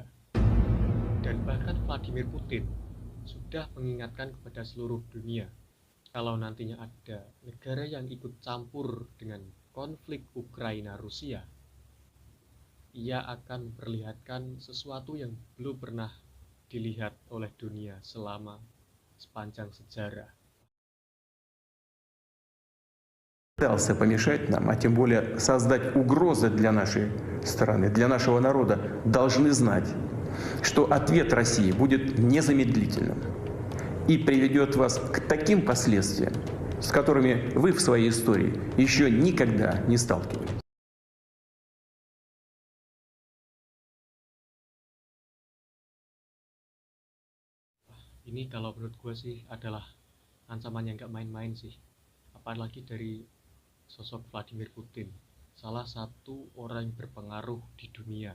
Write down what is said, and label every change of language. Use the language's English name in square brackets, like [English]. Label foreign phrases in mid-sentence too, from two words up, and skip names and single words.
[Indonesian] Dan bahkan Vladimir Putin sudah mengingatkan kepada seluruh dunia, kalau nantinya ada negara yang ikut campur dengan konflik Ukraina-Rusia, ia akan memperlihatkan sesuatu yang belum pernah dilihat oleh dunia selama sepanjang sejarah. [Russian] Пытался помешать нам, а тем более создать угрозы для нашей страны, для нашего народа, должны знать, что ответ России будет незамедлительным и приведет вас к таким последствиям, с которыми вы в своей истории еще никогда не сталкивались. [Indonesian] Ini kalau menurut gue sih adalah ancaman yang gak main-main sih, apalagi dari sosok Vladimir Putin, salah satu orang yang berpengaruh di dunia.